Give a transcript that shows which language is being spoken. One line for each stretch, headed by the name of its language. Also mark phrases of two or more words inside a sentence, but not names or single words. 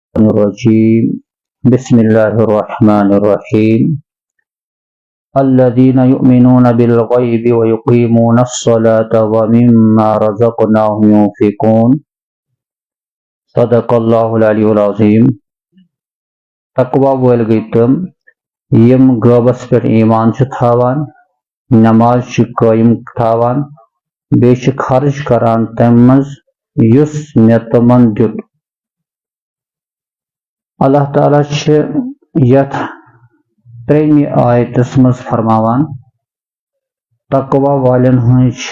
Arabic: الرجيم بسم الله الرحمن الرحيم الذين يؤمنون بالغيب ويقيمون الصلاة ومما رزقناهم ينفقون صدق الله العلي العظيم
Kashmiri: تقوی وٲلۍ گٔے تِم یِم غٲبس پٮ۪ٹھ ایمان چھِ تھاوان نماز چھِ قٲیِم تھاوان بیٚیہِ چھِ خرٕچ کران تَمہِ منٛز یُس مےٚ تِمن دیُت اللہ تعالیٰ چھِ یتھ ترٛیٚیمہِ آیتس منٛز فرماوان تقوی والٮ۪ن ہٕنٛز چھِ